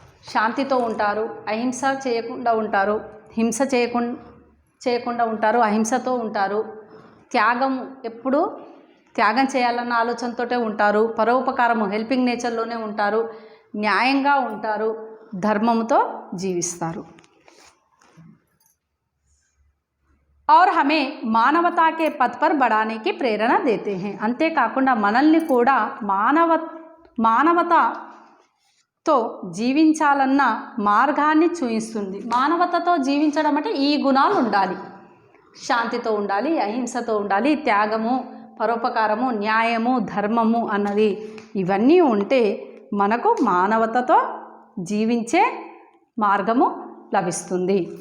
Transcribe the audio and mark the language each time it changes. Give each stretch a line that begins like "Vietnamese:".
Telugu: శాంతితో ఉంటారు, అహింస చేయకుండా ఉంటారు, హింస చేయకుండా ఉంటారు, అహింసతో ఉంటారు, త్యాగం, ఎప్పుడు త్యాగం చేయాలన్న ఆలోచనతోటే ఉంటారు, పరోపకారము హెల్పింగ్ నేచర్లోనే ఉంటారు, న్యాయంగా ఉంటారు, ధర్మంతో జీవిస్తారు.
Hindi: और हमें मानवता के पथ पर बढ़ाने की प्रेरणा देते हैं.
Telugu: అంతేకాకుండా మనల్ని కూడా మానవతతో జీవించాలన్న మార్గాన్ని చూపిస్తుంది. మానవతతో జీవించడం అంటే ఈ గుణాలు ఉండాలి, శాంతితో ఉండాలి, అహింసతో ఉండాలి, త్యాగము, పరోపకారము, న్యాయము, ధర్మము అన్నది, ఇవన్నీ ఉంటే మనకు మానవతతో జీవించే మార్గము లభిస్తుంది.